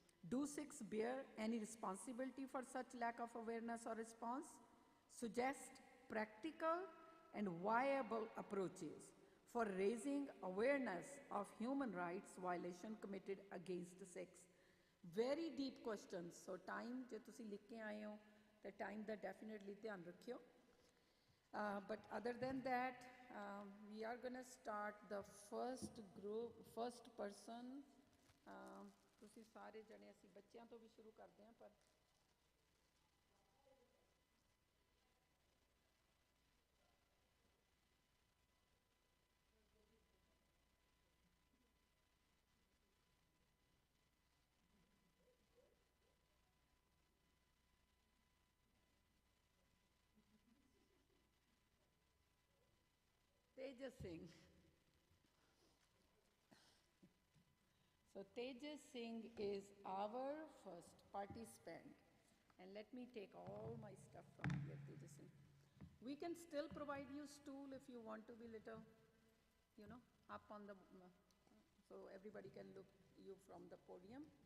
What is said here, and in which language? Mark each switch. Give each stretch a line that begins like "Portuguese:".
English: Do Sikhs bear any responsibility for such lack of awareness or response? Suggest practical and viable approaches for raising awareness of human rights violation committed against Sikhs. Very deep questions. So time,
Punjabi: ਜੇ ਤੁਸੀਂ ਲਿਖ ਕੇ ਆਏ ਹੋ ਤੇ time ਦਾ definitely ਧਿਆਨ ਰੱਖਿਓ.
English: But other than that, we are going to start the first group, first person.
Punjabi: ਤੁਸੀਂ ਸਾਰੇ ਜਣੇ, ਅਸੀਂ ਬੱਚਿਆਂ ਤੋਂ ਵੀ ਸ਼ੁਰੂ ਕਰਦੇ ਹਾਂ, ਪਰ Tejas Singh.
English: So Tejas Singh is our first participant. And let me take all my stuff from here, Tejas Singh. We can still provide you stool if you want to be little, you know, up on the, so everybody can look you from the podium.